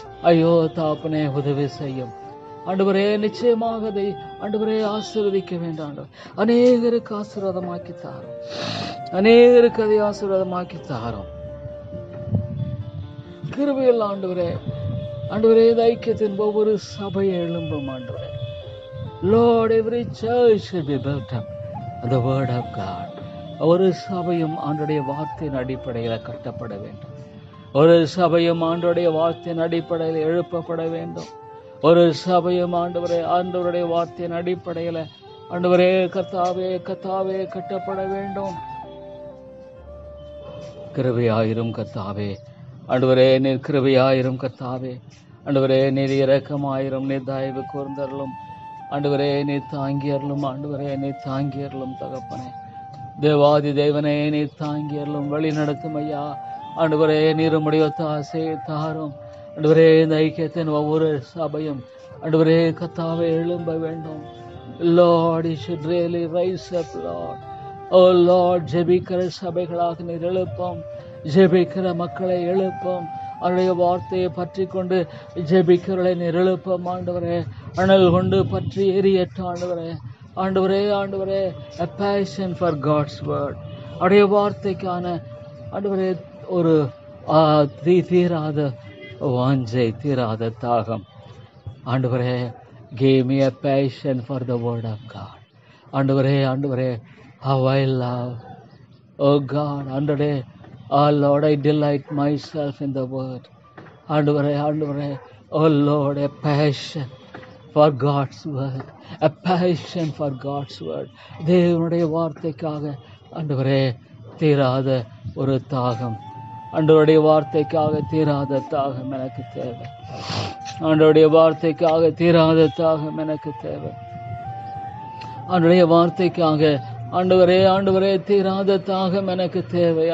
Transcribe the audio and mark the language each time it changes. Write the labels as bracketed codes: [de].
[ta] ஐயோ தாப்பனே, உதவி செய்யும் ஆண்டவரே, நிச்சயமாக அதை ஆண்டவரே ஆசீர்வதிக்க வேண்டாம். அநேகருக்கு ஆசீர்வாதமாக்கி தாரும், அநேகருக்கு அதை ஆசீர்வாதமாக்கி தாரும். கிருபையில் ஆண்டவரே, ஆண்டவரே இந்த ஐக்கியத்தின் ஒவ்வொரு சபையை எழும்பும் ஆண்டவரே. [en] Lord, every church should be built up on the word of God. [ta] ஒரு சபையும் ஆண்டுடைய வார்த்தையின் அடிப்படையில் கட்டப்பட வேண்டும். ஒரு சபையும் ஆண்டுடைய வார்த்தையின் அடிப்படையில் எழுப்பப்பட வேண்டும். ஒரு சபையும் ஆண்டவருடைய வார்த்தையின் அடிப்படையில் ஆண்டவரே கர்த்தாவே கர்த்தாவே கட்டப்பட வேண்டும். கிருபையாயிரும் கர்த்தாவே, ஆண்டவரே நீர் கிருபையாயிரும் கர்த்தாவே, ஆண்டவரே நீர் இரக்கமாயிரும், நீர் தயவு கூர்ந்தருளும் ஆண்டவரே, நீர் தாங்கியருளும் ஆண்டவரே, நீர் தாங்கியருளும் தகப்பனே, தேவாதி தேவனே நீர் தாங்கியருளும், வழி நடத்தும் ஐயா. ஆண்டவரே நீர் உம்முடைய ஆசையை தாரும் ஆண்டவரே. இந்த ஐக்கியத்தின் ஒவ்வொரு சபையும் ஆண்டவரே கர்த்தாவே எழும்ப வேண்டும். [en] Lord, you should really rise up, Lord. Oh Lord, [ta] ஜெபிக்கிற சபைகளாக நீர் எழுப்போம், ஜெபிக்கிற மக்களை எழுப்போம், அவருடைய வார்த்தையை பற்றி கொண்டு ஜெபிக்கிறவர்களை நீர் எழுப்போம் ஆண்டவரே. அனல் கொண்டு பற்றி எரியட்டும் ஆண்டவரே. ஆண்டவரே ஆண்டவரே, [en] a passion for God's word, [ta] அவருடைய வார்த்தைக்கான ஆண்டவரே ஒரு தீராத வாஞ்சை, தீராத தாகம் ஆண்டவரே. [en] give me a passion for the word of God. [ta] ஆண்டவரே ஆண்டவரே, [en] how I love, oh God, [ta] ஆண்டவரே, [en] oh Lord, I delight myself in the word. [ta] ஆண்டவரே ஆண்டவரே, [en] oh Lord, a passion for God's word, a passion for God's word. [ta] தேவனுடைய வார்த்தைக்காக ஆண்டவரே தீராத ஒரு தாகம், ஆண்டவருடைய வார்த்தைக்காக தீராத தாகம் எனக்கு தேவை. ஆண்டவருடைய வார்த்தைக்காக தீராத தாகம் எனக்கு தேவை. ஆண்டவருடைய வார்த்தைக்காக ஆண்டவரே ஆண்டவரே தீராத தாகம் எனக்கு தேவை.